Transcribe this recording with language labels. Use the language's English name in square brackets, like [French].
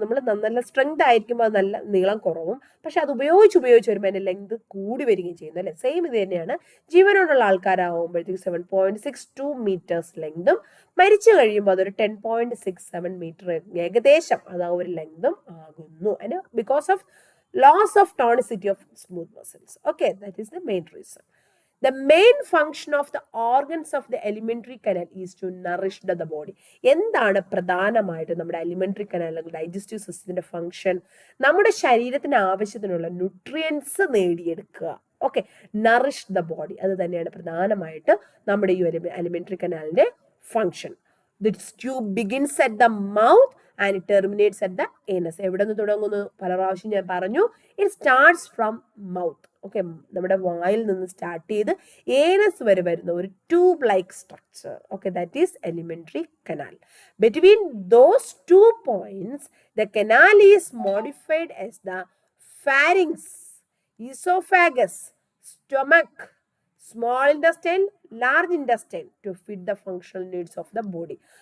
[Malayalam] നമ്മൾ നല്ല സ്ട്രെങ്ത് ആയിരിക്കുമ്പോൾ അത് നല്ല നീളം കുറവും, പക്ഷെ അത് ഉപയോഗിച്ച് വരുമ്പോൾ അതിന്റെ ലെങ്ത് കൂടി വരികയും ചെയ്യുന്നു അല്ലെ. സെയിം ഇത് തന്നെയാണ് ജീവനോടുള്ള ആൾക്കാരാകുമ്പോഴത്തേക്ക് 7.62 മീറ്റേഴ്സ് ലെങ്തും മരിച്ചു കഴിയുമ്പോൾ അതൊരു 10.67 മീറ്റർ ഏകദേശം അത് ആ ഒരു ലെങ്തും ആകുന്നു. [English] അതിന് because of loss of tonicity of smooth muscles. Okay, that is the main reason. The main function of the organs of the alimentary canal is to nourish the body. [Malayalam] എന്താണ് പ്രധാനമായിട്ട് നമ്മുടെ അലിമെന്ററി കനാൽ അല്ലെങ്കിൽ digestive സിസ്റ്റത്തിന്റെ function? നമ്മുടെ ശരീരത്തിന് ആവശ്യത്തിനുള്ള nutrients നേടിയെടുക്കുക. Okay, [English] nourish the body, [Malayalam] അത് തന്നെയാണ് പ്രധാനമായിട്ട് നമ്മുടെ ഈ alimentary കനാലിന്റെ function. [English] This tube begins at the mouth and it terminates at the anus. [Malayalam] എവിടെ നിന്ന് തുടങ്ങുന്നു? പല പ്രാവശ്യം ഞാൻ പറഞ്ഞു. [English] It starts from mouth. [Malayalam] Okay, നമ്മുടെ വായിൽ നിന്ന് സ്റ്റാർട്ട് ചെയ്ത് ഏനസ് വരെ വരുന്ന ഒരു tube like structure. [English] Okay, that is elementary canal. Between those 2 points the canal is modified as the pharynx, oesophagus, stomach, small intestine, large intestine to fit the functional needs of the body.